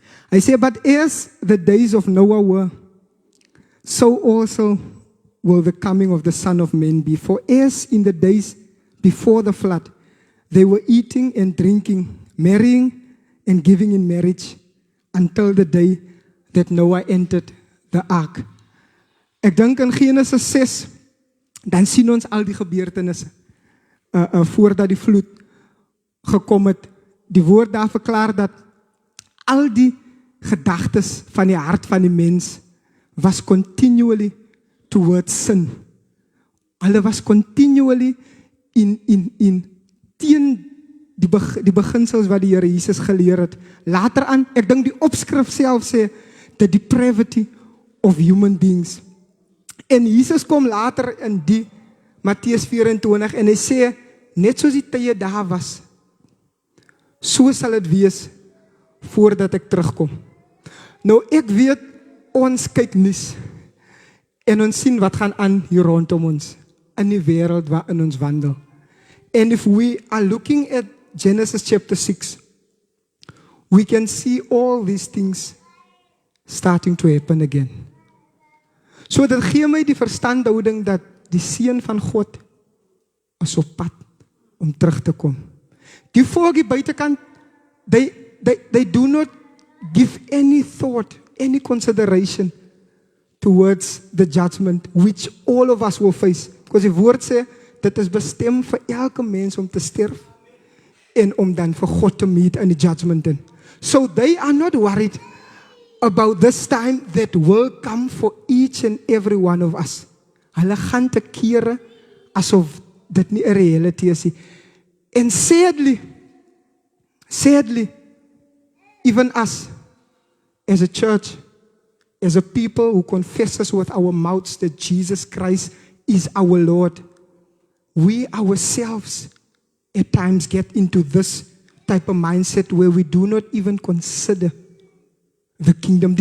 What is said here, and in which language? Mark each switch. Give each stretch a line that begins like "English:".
Afrikaans: Hy sê,
English: but as the days of Noah were, so also will the coming of the Son of Man be. For as in the days before the flood, they were eating and drinking, marrying and giving in marriage, until the day that Noah entered the ark.
Afrikaans: Ek dink in Genesis 6, dan sien ons al die gebeurtenisse, voordat die vloed gekom het. Die woord daar verklaar dat al die gedagtes van die hart van die mens was
English: continually towards sin.
Afrikaans: Hulle was continually in teen die beginsels wat die Here Jesus geleer het. Later aan, ek dink die opskrif self sê,
English: the depravity of human beings.
Afrikaans: En Jesus kom later in die Mattheus 24 en hy sê, net soos die tye daar was, so sal het wees voordat ek terugkom. Nou ek weet, ons kyk nuus en ons sien wat gaan aan hier rondom ons, in die wêreld waarin ons wandel.
English: And if we are looking at Genesis chapter 6, we can see all these things starting to happen again.
Afrikaans: So dit gee my die verstandhouding dat die seun van God is op pad om terug te kom. Die volk die buitekant,
English: they do not give any thought, any consideration towards the judgment which all of us will face.
Afrikaans: Because die woord sê, dit is bestem vir elke mens om te sterf en om dan vir God te meet in die judgment in.
English: So they are not worried about this time that will come for each and every one of us.
Afrikaans: Hulle gaan te kere asof dit nie 'n reality is nie.
English: And sadly, even us, as a church, as a people who confesses with our mouths that Jesus Christ is our Lord, we ourselves at times get into this type of mindset where we do not even consider the kingdom.